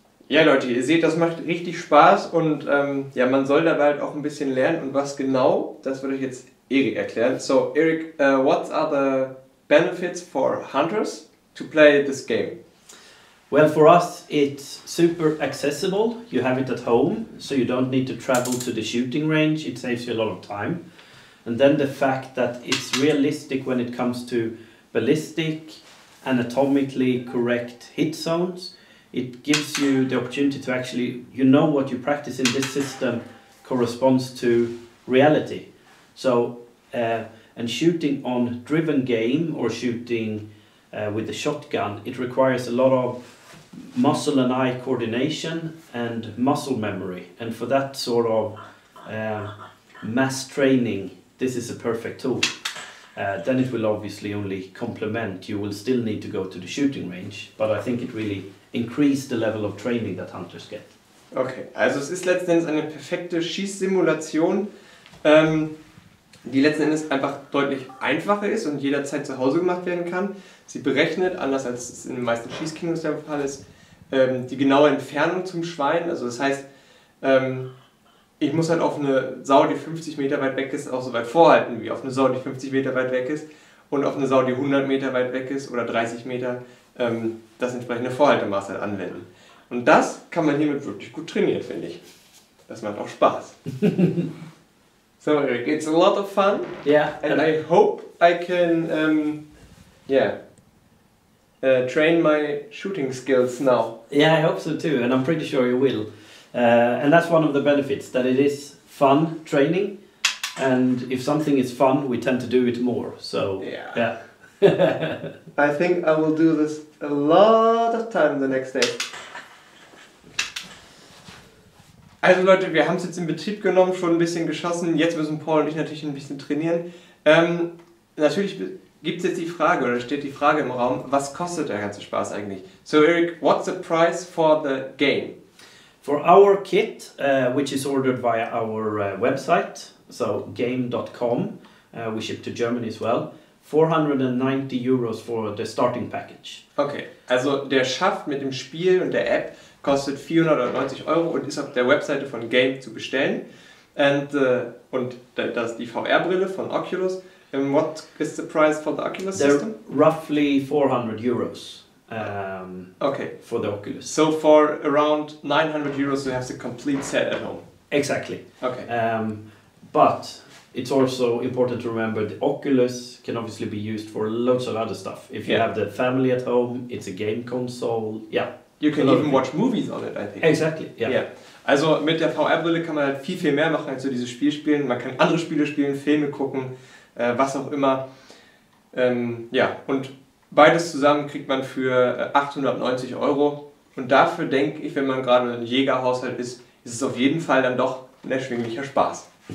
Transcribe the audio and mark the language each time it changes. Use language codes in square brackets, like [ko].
[de] Ja Leute, ihr seht, das macht richtig Spaß und ja, man soll dabei halt auch ein bisschen lernen und was genau, das würde ich jetzt Erik erklären. [en] So Erik, what are the benefits for hunters to play this game? Well, for us it's super accessible. You have it at home, so you don't need to travel to the shooting range. It saves you a lot of time. And then the fact that it's realistic when it comes to ballistic, anatomically correct hit zones. It gives you the opportunity to actually, you know, what you practice in this system corresponds to reality. So, and shooting on driven game or shooting with a shotgun, it requires a lot of muscle and eye coordination and muscle memory. And for that sort of mass training, this is a perfect tool. Then it will obviously only complement. You will still need to go to the shooting range, but I think it really increased the level of training that hunters get. [de] Okay, also es ist letzten Endes eine perfekte Schießsimulation, die letzten Endes einfach deutlich einfacher ist und jederzeit zu Hause gemacht werden kann. Sie berechnet, anders als es in den meisten Schießkinos der Fall ist, die genaue Entfernung zum Schwein. Also das heißt, ich muss halt auf eine Sau, die 50 Meter weit weg ist, auch so weit vorhalten, wie auf eine Sau, die 50 Meter weit weg ist. Und auf eine Sau, die 100 Meter weit weg ist oder 30 Meter, das entsprechende Vorhaltemaß halt anwenden. Und das kann man hiermit wirklich gut trainieren, finde ich. Das macht auch Spaß. [en] So Erik, it's a lot of fun. Yeah. And I hope I can, train my shooting skills now. Yeah, I hope so too, and I'm pretty sure you will. And that's one of the benefits, that it is fun training, and if something is fun, we tend to do it more. So yeah. I think I will do this a lot of time the next day. [de] Also Leute, wir haben es jetzt in Betrieb genommen, schon ein bisschen geschossen, jetzt müssen Paul und ich natürlich ein bisschen trainieren. Natürlich gibt es jetzt die Frage, oder steht die Frage im Raum, was kostet der ganze Spaß eigentlich? [en] So Erik, what's the price for the game? For our kit, which is ordered via our website, so gaim.com, we ship to Germany as well, 490 euros for the starting package. [de] Okay, also der Schaft mit dem Spiel und der App kostet 490 Euro und ist auf der Webseite von Gaim zu bestellen. Und das ist die VR-Brille von Oculus. [en] And what is the price for the Oculus system? Roughly 400 euros. Okay. For the Oculus. So for around 900 euros you have the complete set at home. Exactly. Okay. But it's also important to remember the Oculus can obviously be used for loads of other stuff. If you have the family at home, it's a game console. Yeah. You can even watch movies on it, I think. Exactly. Yeah. [de] Also mit der VR-Brille kann man halt viel mehr machen als so dieses Spiel spielen. Man kann andere Spiele spielen, Filme gucken, was auch immer. Und beides zusammen kriegt man für 890 Euro. Und dafür denke ich, wenn man gerade ein Jägerhaushalt ist, ist es auf jeden Fall dann doch ein erschwinglicher Spaß.